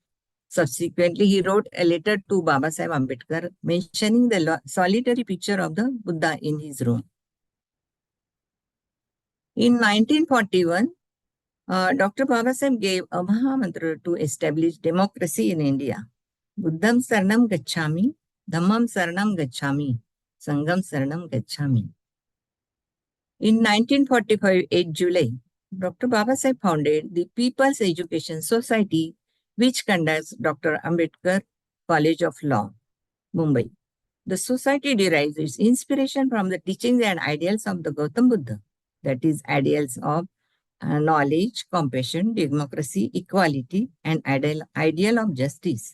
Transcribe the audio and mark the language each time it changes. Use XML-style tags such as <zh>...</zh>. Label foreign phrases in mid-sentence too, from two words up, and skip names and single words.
<en>Subsequently, he wrote a letter to Babasaheb Ambedkar mentioning the solitary picture of the Buddha in his room. In 1941, Dr. Babasaheb gave a Mahamantra to establish democracy in India.</en> <pi>Buddham Saranam Gacchami, Dhammam Saranam Gacchami, Sangham Saranam Gacchami.</pi> <en>In 1945, 8 July, Dr. Babasaheb founded the People's Education Society, which conducts Dr. Ambedkar College of Law, Mumbai. The society derives its inspiration from the teachings and ideals of the Gautam Buddha, that is, ideals of knowledge, compassion, democracy, equality, and ideal of justice.</en>